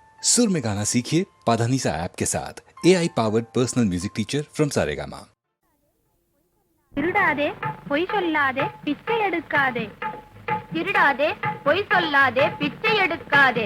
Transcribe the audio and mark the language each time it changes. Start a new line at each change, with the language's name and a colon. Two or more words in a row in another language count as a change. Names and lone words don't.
Hindi: सुर में गाना सीखिए पाधानीसा ऐप के साथ
English: AI powered personal music teacher from
Hindi: सारेगामा।
Tamil: திருடாதே பொய் சொல்லாதே பிச்சை எடுக்காதே. திருடாதே பொய் சொல்லாதே பிச்சை எடுக்காதே.